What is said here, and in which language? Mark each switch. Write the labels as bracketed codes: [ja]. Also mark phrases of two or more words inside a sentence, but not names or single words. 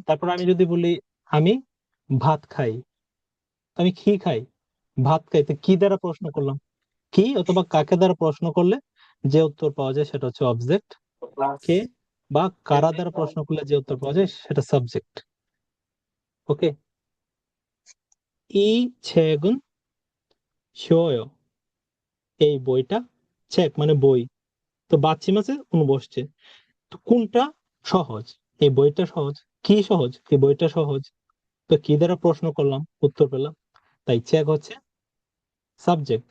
[bn] তারপর আমি যদি বলি আমি ভাত খাই, তো আমি কি খাই, ভাত খাই, তো কি দ্বারা প্রশ্ন করলাম, কি অথবা কাকে দ্বারা প্রশ্ন করলে যে উত্তর পাওয়া যায় সেটা হচ্ছে অবজেক্ট, কে বা কারা দ্বারা প্রশ্ন করলে যে উত্তর পাওয়া যায় সেটা সাবজেক্ট। ওকে, [ko] 이 책은 쉬워요. [bn] এই বইটা, 책 মানে বই, তো বাচ্চিম আছে কোন বসছে, তো কোনটা সহজ, এই বইটা সহজ, কি সহজ, এই বইটা সহজ, তো কি দ্বারা প্রশ্ন করলাম উত্তর পেলাম, তাই চেক হচ্ছে সাবজেক্ট।